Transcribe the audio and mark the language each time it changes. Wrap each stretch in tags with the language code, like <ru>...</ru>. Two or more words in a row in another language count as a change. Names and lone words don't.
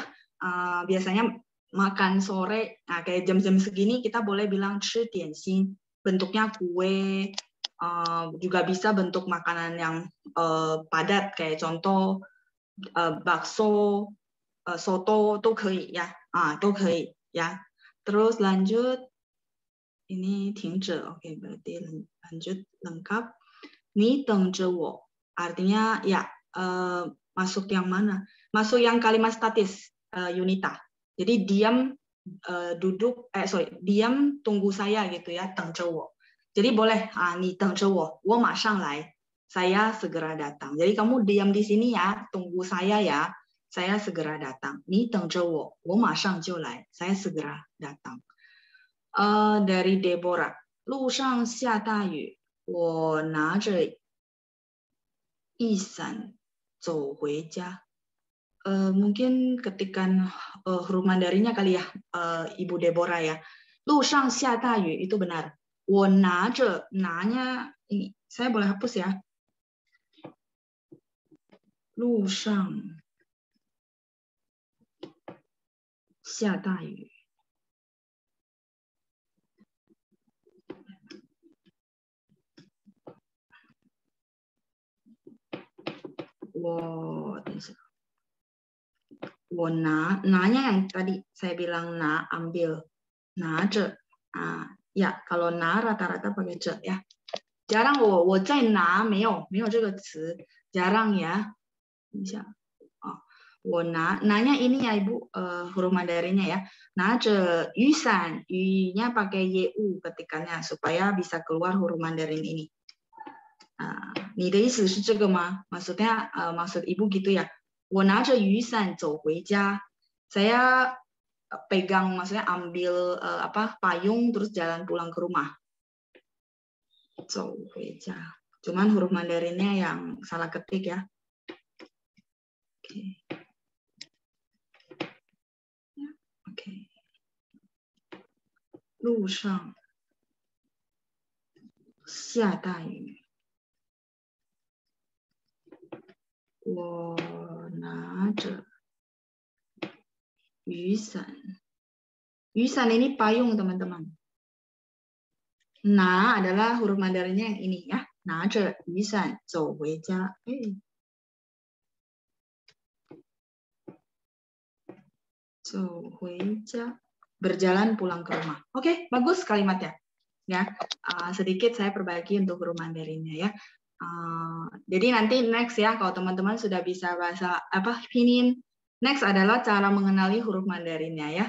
<id>Biasanya makan sore, nah kayak jam-jam segini kita boleh bilang</id> <zh>吃点心,</zh> <id>bentuknya kue, juga bisa bentuk makanan yang padat kayak contoh bakso, soto,</id> <zh>都可以 ya, 都可以 ya.</zh> <id>Terus lanjut, ini 停止, oke, berarti lanjut lengkap.</id> <zh>你等着我,</zh> <id>artinya ya masuk yang mana? Masuk yang kalimat statis, Yunita. Jadi diam, diam tunggu saya gitu ya,</id> <zh>等着我.</zh> <id>Jadi boleh,</id> <zh>你等着我, 我马上来,</zh> <id>saya segera datang. Jadi kamu diam di sini ya, tunggu saya ya, saya segera datang.</id> <zh>你等着我, 我马上就来,</zh> <id>saya segera datang.</id> <zh>Dari Deborah, 路上下大雨, 我拿着一伞走回家.</zh> <id>mungkin ketikan huruf Mandarinnya kali ya, Ibu Deborah ya.</id> <zh>路上下大雨</zh> <id>itu benar.</id> <zh>我拿着</zh> <id>na-nya ini, saya boleh hapus ya.</id> <zh>路上下大雨. 我拿</zh> <id>na-nya yang tadi saya bilang na, ambil. 拿着 ya kalau na rata-rata pakai 着 ya. Jarang</id> <zh>我在拿没有这个词</zh> <id>jarang ya.</id> <zh>等一下我拿</zh> <id>nanya ini ya Ibu huruf Mandarinnya ya.</id> <zh>拿着雨伞</zh> <id>yu-nya pakai yu ketikannya supaya bisa keluar huruf Mandarin ini.</id> <zh>你的意思是这个吗?</zh> <id>Maksudnya maksud Ibu gitu ya.</id> <zh>我拿着雨伞走回家.</zh> <id>Saya pegang maksudnya ambil payung terus jalan pulang ke rumah.</id> <zh>走回家.</zh> <id>Cuman huruf Mandarinnya yang salah ketik ya. Oke. Oke.</id> <zh>路上下大雨。我拿着雨伞.</zh> <id>雨伞 ini payung teman-teman. Na adalah huruf Mandarinnya yang ini ya.</id> <zh>拿着雨伞走回家.</zh> <id>Berjalan pulang ke rumah. Oke, bagus kalimatnya. Ya, sedikit saya perbaiki untuk huruf Mandarinnya ya. Jadi nanti next ya, kalau teman-teman sudah bisa bahasa Pinyin, next adalah cara mengenali huruf Mandarinnya ya.</id>